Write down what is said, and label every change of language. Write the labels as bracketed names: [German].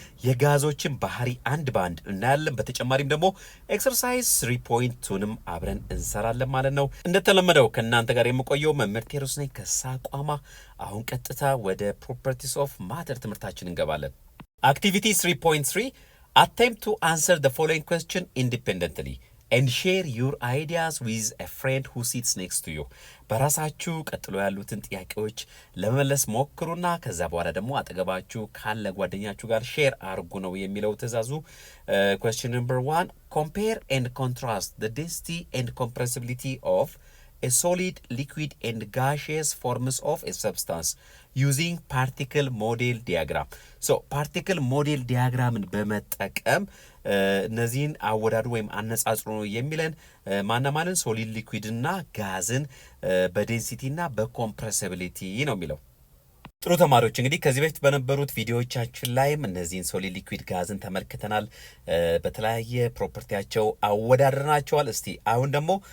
[Amharic] የጋዞችን ባህሪ አንድ በአንድ እናያለን። በተጨማሪም ደግሞ ኤክሰርሳይዝ 3.2ንም አብረን እንሰራለን ማለት ነው። እንደተለመደው ከእናንተ ጋር የምቆየው መምህር ቴዎድሮስ ነኝ ከሳቋማ። አሁን ቀጥታ ወደ ፕሮፐርቲስ ኦፍ ማተር ትምህርታችን እንገባለን። አክቲቪቲ 3.3 [English] Attempt to answer the following question independently and share your ideas with a friend who sits next to you. [Amharic] በራሳችሁ ቀጥሎ ያሉትን ጥያቄዎች ለመመለስ ሞክሩና ከዛ በኋላ ደግሞ አጠገባችሁ ካለ ጓደኛችሁ ጋር ሼር አድርጉ ነው የሚለው ትእዛዙ። [English] Question number 1. Compare and contrast the density and compressibility of a solid, liquid and gaseous forms of a substance using particle model diagram. [Amharic] So particle model diagramን በመጠቀም እነዚህን አወዳዱ ወይም አነጻጽሩ ነው የሚለን ማናማንን ሶሊድ ሊኩዊድ እና ጋዝን በዴንሲቲ እና በኮምፕሬሲቢሊቲ ነው የሚለው። ጥሩ ተማሪዎች እንግዲህ ከዚህ በፊት በነበሩት ቪዲዮዎቻችን ላይም እነዚህን ሶሊድ ሊኩዊድ ጋዝን ተመልክተናል። በተለያየ ፕሮፐርቲያቸው አወዳድረናቸዋል። እስቲ አሁን ደግሞ